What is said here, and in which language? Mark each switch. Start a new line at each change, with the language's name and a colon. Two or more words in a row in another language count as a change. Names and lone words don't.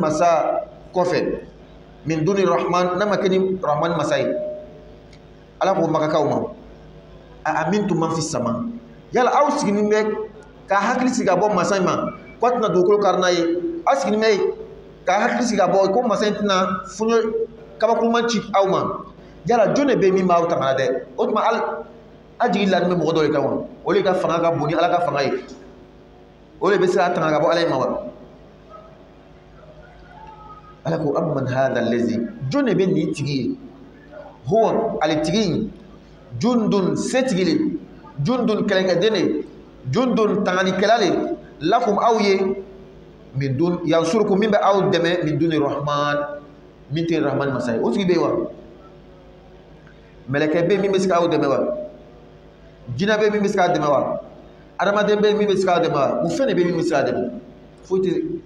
Bambara: masa kɔfɛ
Arabic: من دون الرحمن
Bambara: n'a ma kɛ ni rahman masa ye ala ko makakaw ma
Arabic: أأمنتم من في السماء
Bambara: yala aw sigilen bɛ ka hakili sigi ka bɔ masa in ma k'a tɛna dugukolo kari n'a ye aw sigilen bɛ ka hakili sigi ka bɔ ko masa in tɛna fuɲɛ kabakuruman ci aw ma yala jɔn de bɛ min b'aw tanga dɛ o tuma a jigi lanin bɛ mɔgɔ dɔ de kan wa o de ka fanga ka bon ni ala ka fanga ye o de bɛ se ka tanga ka bɔ ala in ma wa ala ko
Arabic: أمن هذا الذي
Bambara: jɔn de bɛ nin tigi ye huwa ale tigi jundun setigi le jundun kɛlɛkɛden le jundun tanganikɛla le lakum aw ye min dun yansurukum min bɛ aw dɛmɛ
Arabic: من دون الرحمن
Bambara: min tɛ rahman masa ye o tigi bɛ yen wa mɛlɛkɛ bɛ min bɛ se k'aw dɛmɛ wa jinɛ bɛ min bɛ se k'a dɛmɛ wa adamaden bɛ min bɛ se k'a dɛmɛ wa mun fɛn de bɛ min bɛ se k'a dɛmɛ foyi tɛ